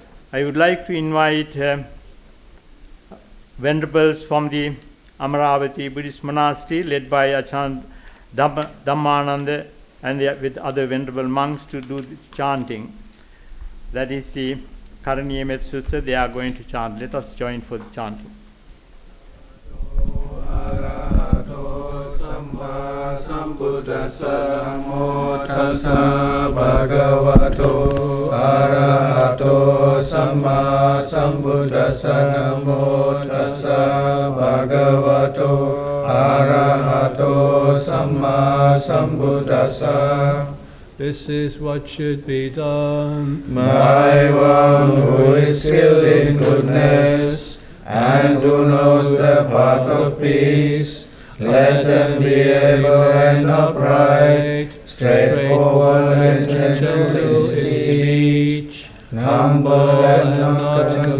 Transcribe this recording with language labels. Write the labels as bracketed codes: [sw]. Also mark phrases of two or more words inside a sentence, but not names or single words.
[en] I would like to invite venerables from the Amaravati Buddhist Monastery, led by Acharya Dhammananda and with other venerable monks, to do this chanting. That is the Karaniya Sutta. They are going to chant. Let us join for the chanting. [pi] Sambuddhassa namo tassa bhagavato arahato samma sambuddhassa namo tassa bhagavato arahato samma sambuddhassa. [en] This is what should be done. My one who is skilled in goodness and who knows the path of peace, let them be able and upright, straightforward and gentle in speech, humble and not